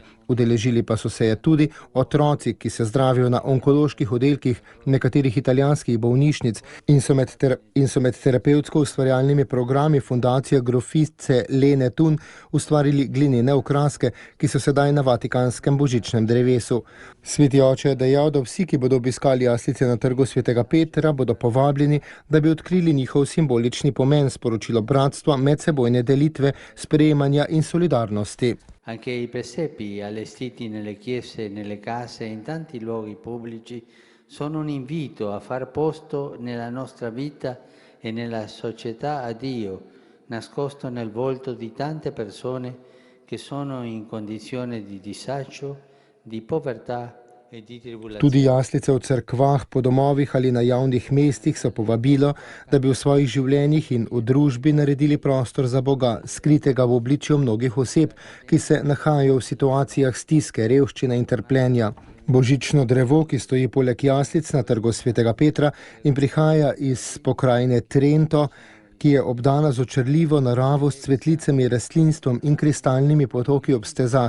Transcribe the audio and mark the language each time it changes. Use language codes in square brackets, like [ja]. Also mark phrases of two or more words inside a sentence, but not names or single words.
[sl] Udeležili pa so se je tudi otroci, ki se zdravijo na onkoloških oddelkih nekaterih italijanskih bolnišnic in so med terapevtsko ustvarjalnimi programi fundacije grofice Lene Thun ustvarili glinene okraske, ki so sedaj na vatikanskem božičnem drevesu. Sveti oče je dejal, da vsi, ki bodo obiskali jaslice na trgu svetega Petra, bodo povabljeni, da bi odkrili njihov simbolični pomen, sporočilo bratstva, medsebojne delitve, sprejemanja in solidarnosti. [it] Anche i presepi allestiti nelle chiese e nelle case e in tanti luoghi pubblici sono un invito a far posto nella nostra vita e nella società a Dio, nascosto nel volto di tante persone che sono in condizione di disagio, di povertà. [sl] Tudi jaslice v cerkvah, po domovih ali na javnih mestih so povabilo, da bi v svojih življenjih in v družbi naredili prostor za Boga, skritega v obličju mnogih oseb, ki se nahajajo v situacijah stiske, revščine in trpljenja. Božično drevo, ki stoji poleg jaslic na trgu svetega Petra in prihaja iz pokrajine Trento, ki je obdana z očarljivo naravo, s cvetlicami, rastlinstvom in kristalnimi potoki ob stezah.